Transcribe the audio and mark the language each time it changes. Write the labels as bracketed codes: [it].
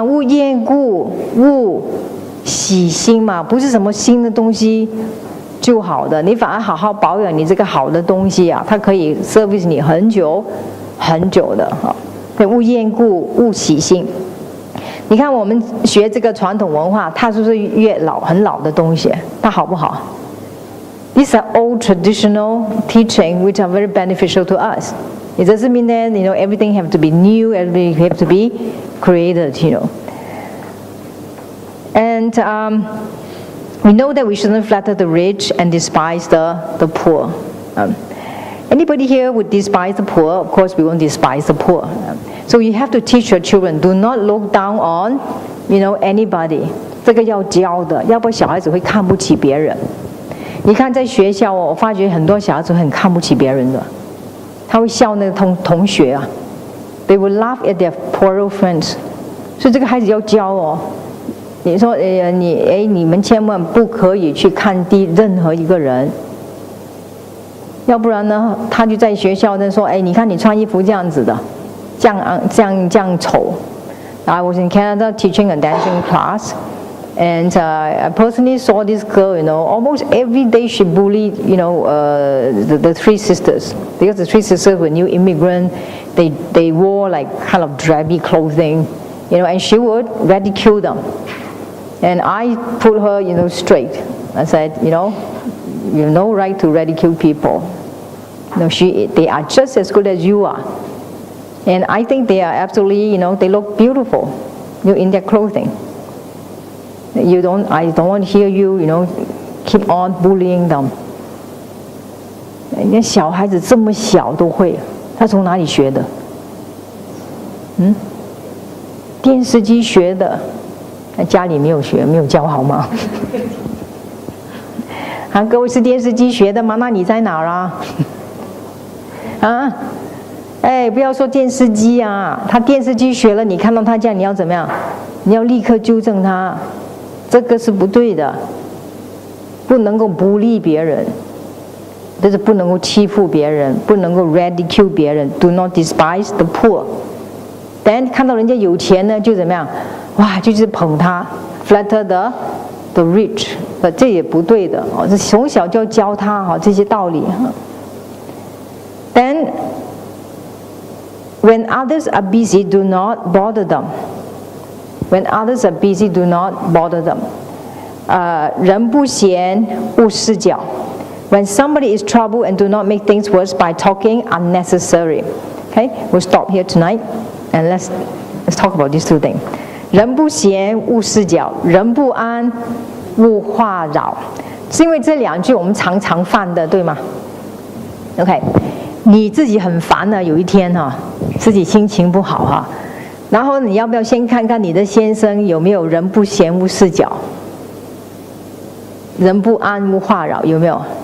[zh] 勿厌故，勿喜新嘛，不是什么新的东西就好的，你反而好好保养你这个好的东西啊，它可以 service 你很久很久的哈。勿厌故，勿喜新。你看我们学这个传统文化，它是不是越老很老的东西？它好不好？ [en] These are old traditional teaching which are very beneficial to us. It doesn't mean that everything have to be new, everything have to be created, And we know that we shouldn't flatter the rich and despise the poor. Anybody here would despise the poor? Of course, we won't despise the poor. So you have to teach your children, do not look down on, anybody. [zh] 这个要教的，要不然小孩子会看不起别人。你看在学校我发觉很多小孩子很看不起别人的，他会笑那个同学啊。 [en] They will laugh at their poorer friends. [zh] 所以这个孩子要教哦。你说你们千万不可以去看低任何一个人。要不然呢，他就在学校呢说，你看你穿衣服这样子的，这样丑。 [en] I was in Canada teaching a dancing class, and I personally saw this girl. Almost every day she bullied, the three sisters, because the three sisters were new immigrants. They wore like kind of drabby clothing, and she would ridicule them. And I put her, straight. I said, you have no right to ridicule people. They are just as good as you are. And I think they are absolutely, they look beautiful, in their clothing. I don't want to hear you, keep on bullying them. [zh] 人家小孩子这么小都会，他从哪里学的？电视机学的，家里没有学，没有教好吗？啊，各位是电视机学的吗？那你在哪儿啊？啊，不要说电视机啊，他电视机学了，你看到他这样，你要怎么样？你要立刻纠正他，这个是不对的，不能够不利别人，就是不能够欺负别人，不能够 ridicule 别人 ， [en] do not despise the poor。 [zh] 但看到人家有钱呢，就怎么样？哇，就是捧他 ， [en] flatter the rich。 [zh] 这也不对的哦，这从小就要教他哈这些道理哈。 [en] Then, when others are busy, do not bother them. When others are busy, do not bother them. [zh] 人不闲，勿事搅。 [en] When somebody is troubled, and do not make things worse by talking unnecessary. Okay, we'll stop here tonight, and let's talk about these two things. [zh] 人不闲，勿事搅；人不安， 勿话扰，是因为这两句我们常常犯的，对吗 ？OK， 你自己很烦呢，有一天哈，自己心情不好哈，然后你要不要先看看你的先生有没有人不闲勿事搅，人不安勿话扰，有没有？